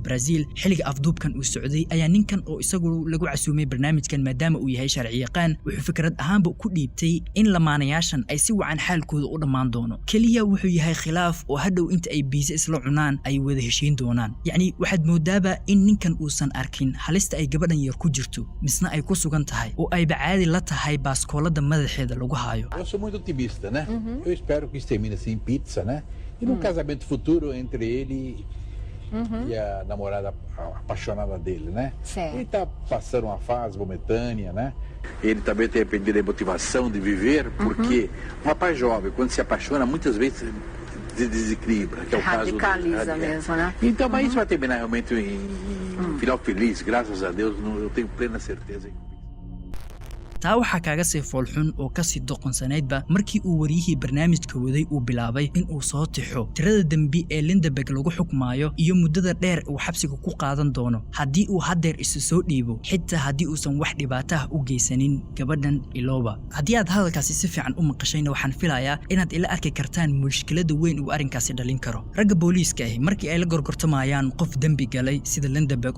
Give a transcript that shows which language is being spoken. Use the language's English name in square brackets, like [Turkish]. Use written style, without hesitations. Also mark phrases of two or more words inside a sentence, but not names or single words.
[Somali] Brazil xilliga afduubkan uu socday ayaa ninkan oo isagu lagu casuumay barnaamijkan maadaama uu yahay sharci yaqaan wuxuu fikrad ahaanba ku dhiibtay in lamaanayaashan ay si wacan xaalkooda u dhamaan doono kaliya wuxuu yahay khilaaf oo hadhow inta ay biisa isla cunaan ay wada heshiin doonaan yani waxaad moodaaba in ninkan uusan arkin halista ay gabadhan yar ku jirto misna ay ku sugan tahay oo ay bacaadi la tahay baaskoolada madaxeeda lagu haayo [Portuguese] Eu sou muito otimista, né? Eu espero que isso termine assim em pizza, né? E num casamento futuro entre ele e a namorada apaixonada dele, né? Certo. Ele tá passando uma fase momentânea, né? Ele também tem perdido a motivação de viver, porque um rapaz jovem, quando se apaixona, muitas vezes se desequilibra, que é o caso Radicaliza mesmo, né? Então, mas isso vai terminar realmente em final feliz, graças a Deus, eu tenho plena certeza. [Somali] taa waxa kaaga sii foolxun oo ka sii doqonsanaydba markii uu wariyihii barnaamijka waday uu bilaabay in uu soo tixo tirada dambi ee Lindenberg lagu xukmaayo iyo muddada dheer uu xabsiga ku qaadan doono haddii uu hadeer isu soo dhiibo xitaa haddii uusan wax dhibaato ah u geysanin gabadhan Iloba haddii aad hadalkaasi si fiican u maqashayna waxaan filayaa inaad ila arki kartaan mushkilada weyn uu arrinkaasi dhalin karo ragga booliiska ah markii ay la gorgortamayaan qof dambi galay sida Lindenberg